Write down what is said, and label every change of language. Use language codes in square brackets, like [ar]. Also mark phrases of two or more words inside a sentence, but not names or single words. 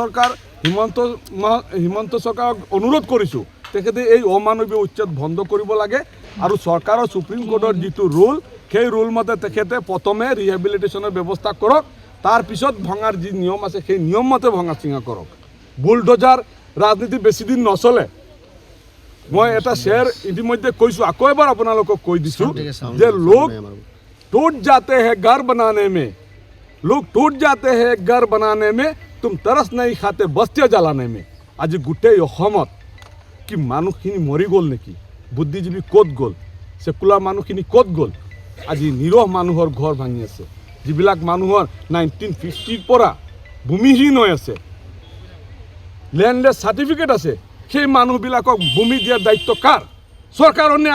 [as] চৰকাৰক অনুৰোধ কৰিছোঁ তেখেতে এই অমানৱীয় উচ্ছেদ বন্ধ কৰিব লাগে আৰু চৰকাৰৰ সুপ্ৰিম কোৰ্টৰ যিটো ৰুল সেই ৰুল মতে তেখেতে প্ৰথমে ৰিহেবিলিটেশ্যনৰ ব্যৱস্থা কৰক তাৰপিছত ভঙাৰ যি নিয়ম আছে সেই নিয়ম মতে ভঙা চিঙা কৰক বুলডোজাৰ ৰাজনীতি বেছি দিন নচলে মই এটা শ্বেয়াৰ ইতিমধ্যে কৈছোঁ আকৌ এবাৰ আপোনালোকক কৈ দিছোঁ যে লোক [hi] टूट जाते हैं घर बनाने में लोग टूट जाते हैं घर बनाने में तुम तरस नहीं खाते बस्तियाँ जलाने में [as] আজি গোটেই অসমত কি মানুহখিনি মৰি গ'ল নেকি বুদ্ধিজীৱী ক'ত গ'ল সেকুলাৰ মানুহখিনি ক'ত গ'ল আজি নিৰহ মানুহৰ ঘৰ ভাঙি আছে যিবিলাক মানুহৰ 1950 পৰা ভূমিহীন হৈ আছে লেণ্ডলেছ চাৰ্টিফিকেট আছে সেই মানুহবিলাকক ভূমি দিয়াৰ দায়িত্ব কাৰ চৰকাৰৰ নে